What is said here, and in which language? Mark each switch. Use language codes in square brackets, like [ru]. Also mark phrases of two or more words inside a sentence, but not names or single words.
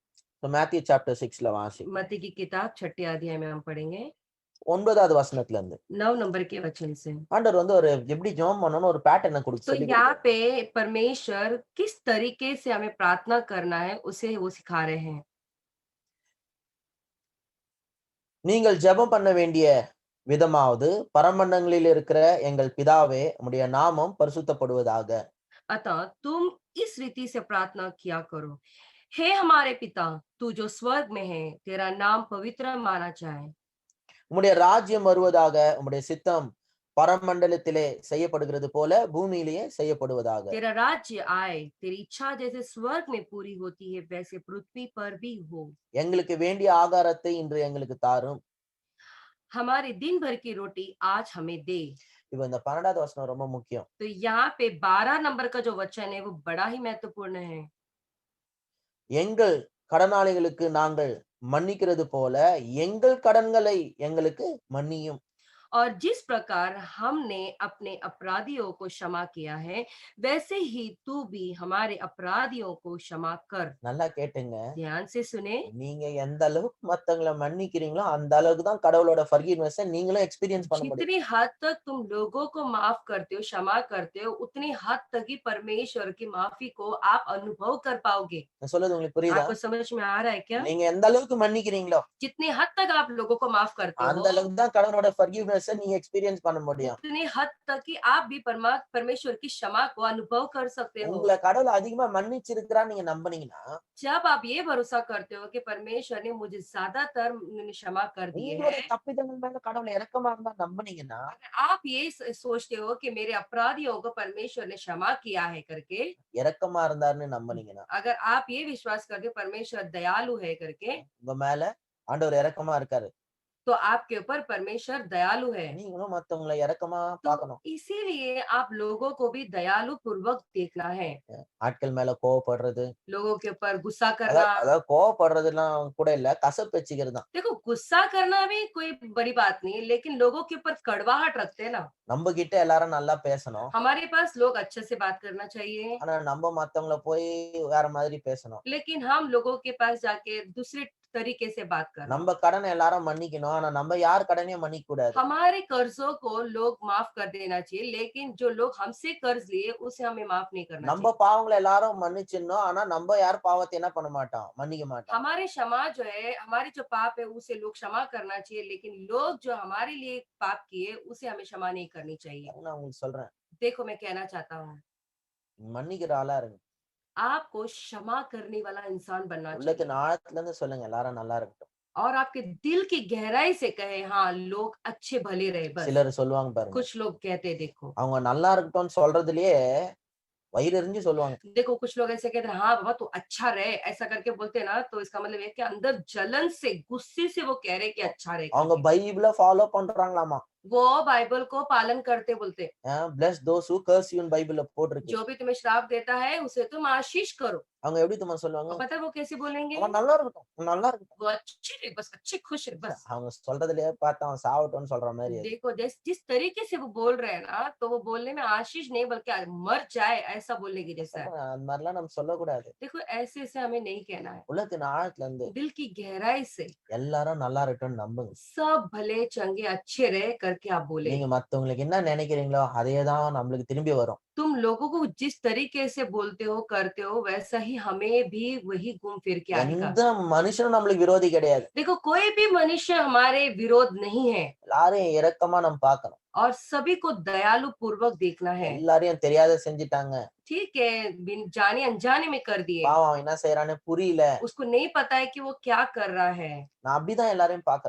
[ta] மேத்யூ சாப்டர் 6ல வாசி. [hi] मत्ती की किताब 6 अध्याय में हम पढ़ेंगे। [ta] 9வது வசனத்துல இருந்து [hi] 9 नंबर के वचन से। [ta] ஆண்டவர் வந்து ஒரு எப்படி ஜெபம் பண்ணணும்னு ஒரு பேட்டர்னை [hi] तो [ta] சொல்லி [hi] यहाँ पे परमेश्वर किस तरीके से हमें प्रार्थना करना है उसे वो सिखा रहे हैं। [ta] நீங்கள் ஜெபம் பண்ண வேண்டிய விதமாவது பரமண்டங்களில் இருக்கிற எங்கள் பிதாவே உம்முடைய நாமம் பரிசுத்தப்படுவதாக. [hi] अतः तुम इस रीति से प्रार्थना किया करो, हे हमारे पिता तू जो स्वर्ग में है, तेरा नाम पवित्र माना जाए। [ta] உம்முடைய ராஜ்யம் வருவதாக, உம்முடைய சித்தம் பரமண்டலத்திலே செய்யப்படுகிறது போல பூமியிலேயே செய்யப்படுவதாக. [hi] तेरा राज्य आए, तेरी इच्छा जैसे स्वर्ग में पूरी होती है वैसे पृथ्वी पर भी हो। [ta] எங்களுக்கு வேண்டிய ஆகாரத்தை இன்று எங்களுக்கு தாரும். [hi] हमारे दिन भर की रोटी आज हमें दे। [ta] இப்ப இந்த 12வது வசனம் ரொம்ப முக்கியம். [hi] तो यहाँ पे 12 नंबर का जो वचन है वो बड़ा ही महत्वपूर्ण है। [ta] எங்கள் கடனாளிகளுக்கு நாங்கள் மன்னிக்கிறது போல எங்கள் கடன்களை எங்களுக்கு மன்னியும். [hi] और जिस प्रकार हमने अपने अपराधियों को क्षमा किया है वैसे ही तू भी हमारे अपराधियों को क्षमा कर। [ta] நல்லா கேட்டுங்க. [hi] ध्यान से सुने। [ta] நீங்க எந்த அளவுக்கு மத்தவங்களை மன்னிக்கிறீங்களோ அந்த அளவுக்கு தான் கடவுளோட ஃபர்கிவ்னஸ் நீங்களும் எக்ஸ்பீரியன்ஸ் பண்ண முடியும். [hi] जितनी हद तक तुम लोगों को माफ करते हो, क्षमा करते हो, उतनी हद तक ही परमेश्वर की माफी को आप अनुभव कर पाओगे। [ta] நான் சொல்றது உங்களுக்கு புரியுதா? [hi] आपको समझ में आ रहा है क्या? [ta] நீங்க எந்த அளவுக்கு மன்னிக்கிறீங்களோ [hi] जितनी हद तक आप लोगों को माफ करते [ta] அந்த [hi] हो [ta] அளவுக்கு தான் கடவுளோட ஃபர்கிவ்னஸ் நீங்க எக்ஸ்பீரியன்ஸ் பண்ண முடியும். [hi] उतनी हद तक ही आप भी परमेश्वर की क्षमा को अनुभव कर सकते हो। [ta] உங்களை கடவுள் அதிகமா மன்னிச்சிருக்கிறான்னு நீங்க நம்புனீங்கன்னா [hi] जब आप ये भरोसा करते हो कि परमेश्वर ने मुझे ज्यादातर क्षमा कर दिए [ta] உங்களுடைய [hi] हैं, [ta] தப்பிதங்கள் மேல கடவுள் இரக்கமா இருந்தா நம்புனீங்கன்னா [hi] अगर आप ये सोचते हो कि मेरे अपराधियों को परमेश्वर ने क्षमा किया है करके, [ta] இரக்கமா இருந்தாருன்னு நம்புனீங்கன்னா [hi] अगर आप ये विश्वास करते हो परमेश्वर दयालु है करके, [ta] உங்க மேல ஆண்டவர் இரக்கமா இருக்காரு. [hi] तो आपके ऊपर परमेश्वर दयालु है। [ta] நீங்களும் மத்தவங்களை இரக்கமா [hi] तो [ta] பார்க்கணும். [hi] इसीलिए आप लोगों को भी दयालु पूर्वक देखना है। [ta] ஆட்கள் மேல கோவப்படுறது, [hi] लोगों के ऊपर गुस्सा करना, [ta] அதாவது கோவப்படுறதுலாம் கூட இல்ல, கசப்பு வச்சுக்கிறது தான். [hi] देखो गुस्सा करना भी कोई बड़ी बात नहीं है, लेकिन लोगों के ऊपर कड़वाहट रखते हैं ना। [ta] நம்ம கிட்ட எல்லாரும் நல்லா பேசணும். [hi] हमारे पास लोग अच्छे से बात करना चाहिए, [ta] ஆனா நம்ம மத்தவங்கள போய் வேற மாதிரி பேசணும். [hi] लेकिन हम लोगों के पास जाके दूसरे तरीके से बात करना। [ta] நம்ம கடனை எல்லாரும் மன்னிக்கணும். ஆனா நம்ம யார் கடனையும் மன்னிக்க கூடாது. [hi] हमारे कर्जों को लोग माफ कर देना चाहिए, लेकिन जो लोग हमसे कर्ज लिए उसे हमें माफ नहीं करना [ta] நம்ம [hi] चाहिए। [ta] பாவங்களை எல்லாரும் மன்னிச்சிடணும். ஆனா நம்ம யார் பாவத்தை என்ன பண்ண மாட்டோம், மன்னிக்க மாட்டோம். [hi] हमारे क्षमा जो है, हमारे जो पाप है उसे लोग क्षमा करना चाहिए, लेकिन लोग जो हमारे लिए पाप किए उसे हमें क्षमा नहीं करनी चाहिए। [ta] நான் உங்களுக்கு சொல்றேன், [hi] देखो मैं कहना चाहता हूँ, [ta] மன்னிக்கிற ஆளா இருங்க. [hi] आपको क्षमा करने वाला इंसान बनना चाहिए [ta] உள்ளத்தின் ஆழத்துல இருந்து சொல்லுங்க, எல்லாரும் நல்லா இருக்கட்டும். [hi] और आपके दिल की गहराई से कहे हाँ लोग अच्छे भले रहे। बस [ta] சிலர் சொல்லுவாங்க பாருங்க, [hi] कुछ लोग कहते हैं, देखो [ta] அவங்க நல்லா இருக்கட்டும்னு சொல்றதுலயே வயிறு எரிஞ்சு சொல்லுவாங்க. [hi] देखो कुछ लोग ऐसे कहते हैं हाँ बाबा तू अच्छा रहे, ऐसा करके बोलते हैं ना, तो इसका मतलब है कि अंदर जलन से, गुस्से से वो कह रहे हैं कि अच्छा रहे [ta] அவங்க [hi] करके। [ta] பைபிள ஃபாலோ பண்றாங்களாமா. [hi] वो बाइबल को पालन करते बोलते, [en] bless those who curse you [ta] பைபிள்ல போட்டிருக்கு. [hi] जो भी तुम्हें श्राप देता है उसे तुम आशीष करो। [ta] அவங்க எப்படி தெரியுமா சொல்லுவாங்க? [hi] और पता है वो कैसे बोलेंगे? [ta] அவன் நல்லா இருக்கட்டும், அவன் நல்லா இருக்கட்டும். [hi] वो अच्छे रहे, बस अच्छे खुश रहे बस। [ta] அவங்க சொல்றதுலயே பார்த்தா அவன் சாவட்டும்னு சொல்ற மாதிரி அது. [hi] देखो जिस तरीके से वो बोल रहे हैं ना, तो वो बोलने में आशीष नहीं बल्कि मर जाए ऐसा बोलने की जैसा है। [ta] அந்த மாதிரிலாம் நம்ம சொல்லக்கூடாது. [hi] देखो ऐसे ऐसे हमें नहीं कहना है। [ta] உள்ளத்தின் ஆழத்துல இருந்து [hi] दिल की गहराई से [ta] எல்லாரும் நல்லா இருக்கட்டும்னு நம்புங்க. [hi] सब भले चंगे अच्छे रहे करके आप बोले। [ta] நீங்க மத்தவங்களுக்கு என்ன நினைக்கிறீங்களோ அதேதான் நம்மளுக்கு திரும்பி வரும். [hi] तुम लोगों को जिस तरीके से बोलते हो करते हो वैसा ही हमें भी वही घूम फिर के आएगा। [ta] எந்த மனுஷனும் நம்மளுக்கு விரோதி கிடையாது. [hi] देखो कोई भी मनुष्य हमारे विरोध नहीं है [ta] எல்லாரையும் இரக்கமா நம்ம பார்க்கணும். [hi] और सभी को दयालु पूर्वक देखना है। [ta] எல்லாரையும் தெரியாத செஞ்சுட்டாங்க, [hi] ठीक है, बिन जाने अनजाने में कर दिए, [ta] பாவம் அவன் என்ன செய்யறான்னு புரியல, [hi] उसको नहीं पता है कि वो क्या कर रहा है। [ta] நான் அப்படிதான் எல்லாரையும் பாக்குறேன்.